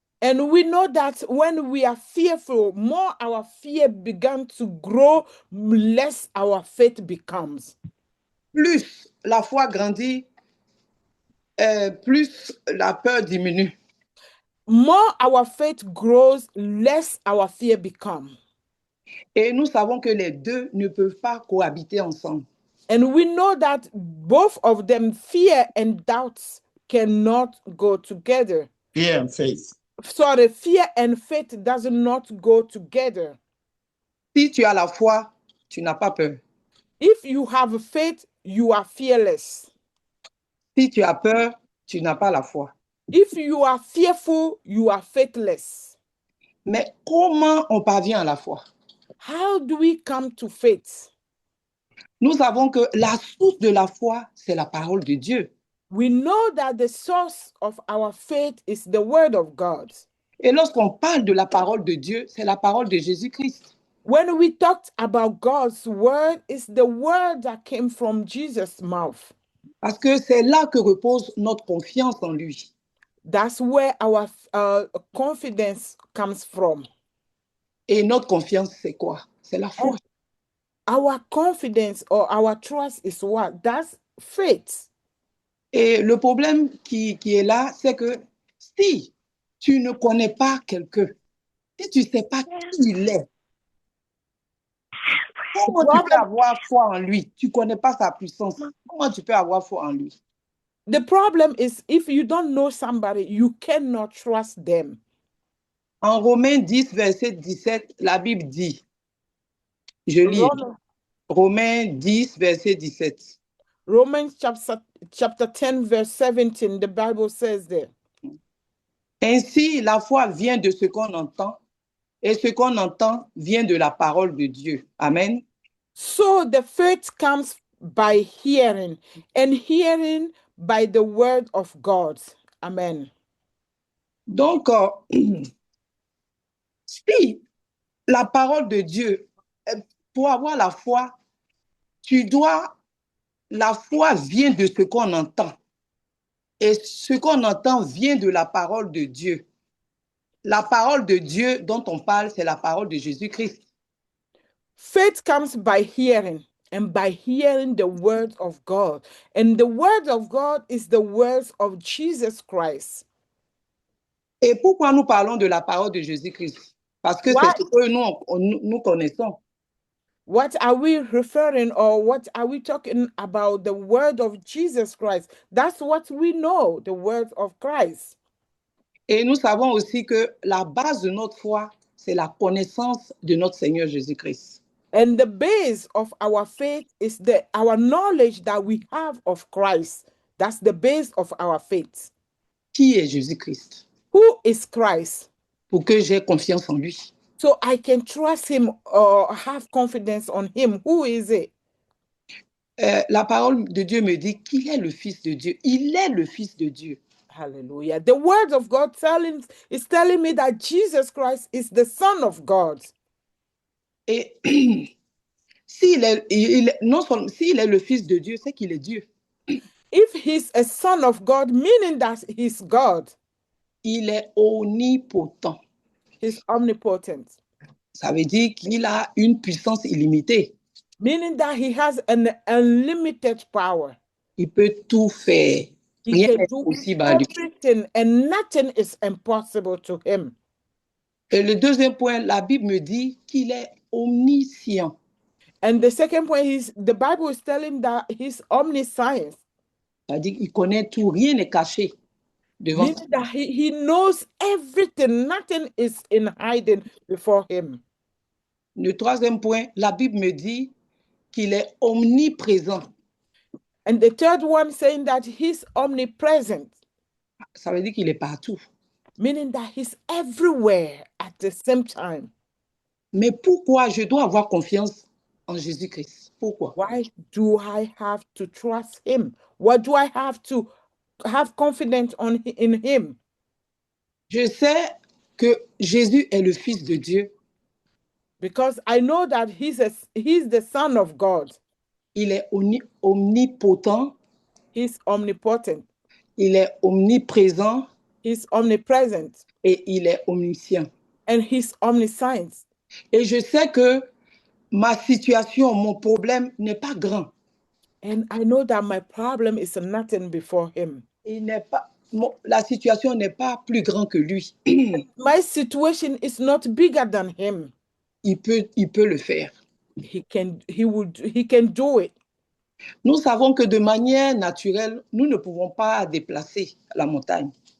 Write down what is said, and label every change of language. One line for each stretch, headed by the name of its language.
English: And we know that when we are fearful, more our fear began to grow, less our faith becomes.
French: Plus la foi grandit, plus la peur diminue.
English: More our faith grows, less our fear becomes.
French: Et nous savons que les deux ne peuvent pas cohabiter ensemble.
English: And we know that both of them, fear and doubts, cannot go together. Fear and faith. Sorry, fear and faith does not go together.
French: Si tu as la foi, tu n'as pas peur.
English: If you have faith, you are fearless.
French: Si tu as peur, tu n'as pas la foi.
English: If you are fearful, you are faithless.
French: Mais comment on parvient à la foi?
English: How do we come to faith?
French: Nous savons que la source de la foi, c'est la parole de Dieu.
English: We know that the source of our faith is the word of God.
French: Et lorsqu'on parle de la parole de Dieu, c'est la parole de Jésus-Christ.
English: When we talked about God's word, it's the word that came from Jesus' mouth.
French: Parce que c'est là que repose notre confiance en lui.
English: That's where our confidence comes from.
French: Et notre confiance, c'est quoi? C'est la foi.
English: Our confidence or our trust is what? That's faith.
French: Et le problème qui est là, c'est que si tu ne connais pas quelqu'un, si tu ne sais pas qui il est, comment tu peux avoir foi en lui? Tu ne connais pas sa puissance. Comment tu peux avoir foi en lui?
English: The problem is if you don't know somebody, you cannot trust them.
French: En Romains 10, verset 17, la Bible dit, je lis, Romains 10, verset 17.
English: Romans chapter 10, verse 17, the Bible says there.
French: Ainsi, la foi vient de ce qu'on entend, et ce qu'on entend vient de la parole de Dieu. Amen.
English: So the faith comes by hearing, and hearing by the word of God. Amen.
French: Donc, si la parole de Dieu, pour avoir la foi, la foi vient de ce qu'on entend. Et ce qu'on entend vient de la parole de Dieu. La parole de Dieu dont on parle, c'est la parole de Jésus-Christ.
English: Faith comes by hearing, and by hearing the word of God. And the word of God is the words of Jesus Christ.
French: Et pourquoi nous parlons de la parole de Jésus-Christ? Parce que c'est ce que nous connaissons.
English: What are we referring, or what are we talking about? The word of Jesus Christ. That's what we know, the word of Christ.
French: Et nous savons aussi que la base de notre foi, c'est la connaissance de notre Seigneur Jésus-Christ.
English: And the base of our faith is our knowledge that we have of Christ. That's the base of our faith.
French: Qui est Jésus-Christ?
English: Who is Christ?
French: Pour que j'aie confiance en lui.
English: So I can trust him or have confidence on him. Who is it?
French: La parole de Dieu me dit qu'il est le Fils de Dieu. Il est le Fils de Dieu. Hallelujah.
English: The word of God is telling me that Jesus Christ is the Son of God.
French: Et s'il est le Fils de Dieu, c'est qu'il est Dieu.
English: If he's a son of God, meaning that he's God.
French: Il est omnipotent.
English: He's omnipotent.
French: Ça veut dire qu'il a une puissance illimitée.
English: Meaning that he has an unlimited power.
French: Il peut tout faire.
English: He can do everything, and nothing is impossible to him.
French: Et le deuxième point, la Bible me dit qu'il est omniscient.
English: And the second point is the Bible is telling that he's omniscience.
French: C'est-à-dire qu'il connaît tout, rien n'est caché devant lui.
English: Meaning that he knows everything, nothing is in hiding before him.
French: Le troisième point, la Bible me dit qu'il est omniprésent.
English: And the third one saying that he's omnipresent.
French: Ça veut dire qu'il est partout.
English: Meaning that he's everywhere at the same time.
French: Mais pourquoi je dois avoir confiance en Jésus-Christ? Pourquoi?
English: Why do I have to trust him? What do I have to have confidence in him?
French: Je sais que Jésus est le Fils de Dieu.
English: Because I know that he's the Son of God.
French: Il est omnipotent.
English: He's omnipotent.
French: Il est omniprésent.
English: He's omnipresent.
French: Et il est omniscient.
English: And he's omniscient.
French: Et je sais que ma situation, mon problème n'est pas grand.
English: And I know that my problem is nothing before him.
French: La situation n'est pas plus grande que lui.
English: My situation is not bigger than him.
French: Il peut le faire.
English: He can do it.
French: Nous savons que de manière naturelle, nous ne pouvons pas déplacer la montagne.